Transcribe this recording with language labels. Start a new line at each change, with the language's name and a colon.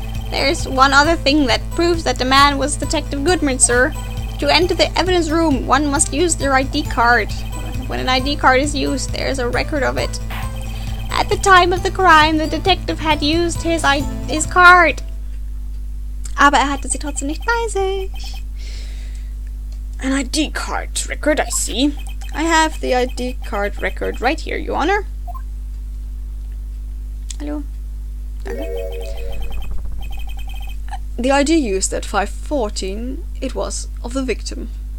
English: There's one other thing that proves that the man was Detective Goodman, sir. To enter the evidence room, one must use their ID card. When an ID card is used, there's a record of it. At the time of the crime, the detective had used his card.
German: Aber hatte sie trotzdem nicht bei sich.
English: An ID card record, I see. I have the ID card record right here, Your Honor. Hello. The ID used at 5:14, it was of the victim.